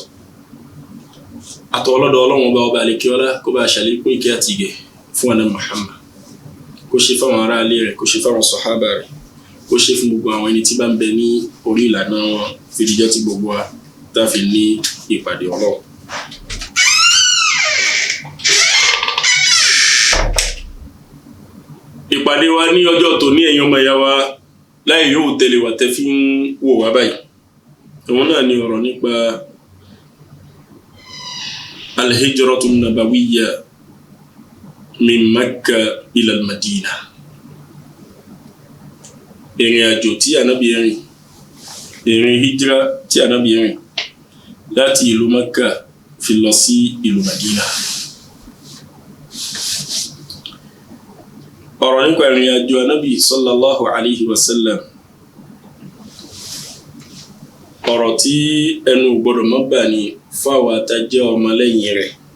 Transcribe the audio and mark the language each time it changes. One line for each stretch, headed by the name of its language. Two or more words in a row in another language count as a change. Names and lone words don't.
Yoruba: Àtọ̀ ọlọ́dọ̀ Ọlọ́run ọba ọba àlékè ọlá kó bá ṣàlékún ìkẹ́ àti ìgẹ̀ fún Ànábì Muhammad, kó ṣe fáwọn ará ilé rẹ̀, kó ṣe fáwọn sàhábà rẹ̀, kó ṣe fún gbogbo àwọn ẹni tí bá ń bẹ ní orí ìlànà wọn fi díjọ́ tí gbogbo wa tá a fi ní ìpàdé Ọlọ́run. Ìpàdé wa ní ọjọ́ tòní, ẹ̀yin ọmọ ìyá wa, láì yóò tẹ̀lé wa tẹ́ fi ń wò wá báyìí. Òun náà ni ọ̀rọ̀ nípa
Arabic: الهجرة النبوية من مكة إلى المدينة.
Yoruba: Ìrìn àjò tí Ànábì rìn, ìrìn hijra tí Ànábì rìn láti ìlú Makka fi lọ sí ìlú Madina. Ọ̀rọ̀ nípa ìrìn àjò Ànábì
Arabic: صلى الله عليه وسلم,
Yoruba: ọ̀rọ̀ tí ẹnu gbọ́dọ̀ má bà ní fáwọn àtàjẹ́ ọmọlẹ́yìn rẹ̀.